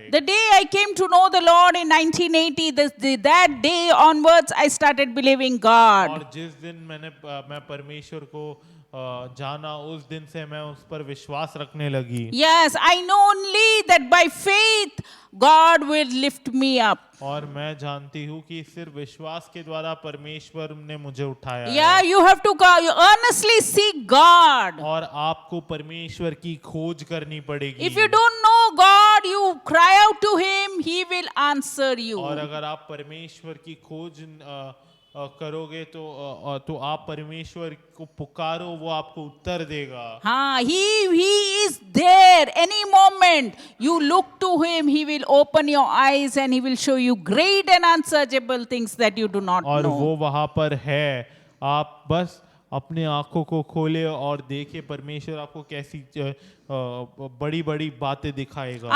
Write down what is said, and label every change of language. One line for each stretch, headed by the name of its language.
English: The day I came to know the Lord in 1980, that day onwards I started believing God.
Hindi: और जिस दिन मैं परमेश्वर को जाना उस दिन से मैं उस पर विश्वास रखने लगी।
English: Yes, I know only that by faith God will lift me up.
Hindi: और मैं जानती हूँ कि सिर्फ विश्वास के द्वारा परमेश्वर ने मुझे उठाया
English: Yeah,
Hindi: है।
English: you have to earnestly seek God.
Hindi: और आपको परमेश्वर की खोज करनी पड़ेगी।
English: If you don't know God, you cry out to Him, He will answer you.
Hindi: और अगर आप परमेश्वर की खोज करोगे तो आप परमेश्वर को पुकारो, वो आपको उत्तर देगा।
English: He is there. Any moment you look to Him, He will open your eyes and He will show you great and unsearchable things that you do not
Hindi: और
English: know.
Hindi: वो वहाँ पर है, आप बस अपने आंखों को खोले और देखिए परमेश्वर आपको कैसी बड़ी बड़ी बातें दिखाएगा।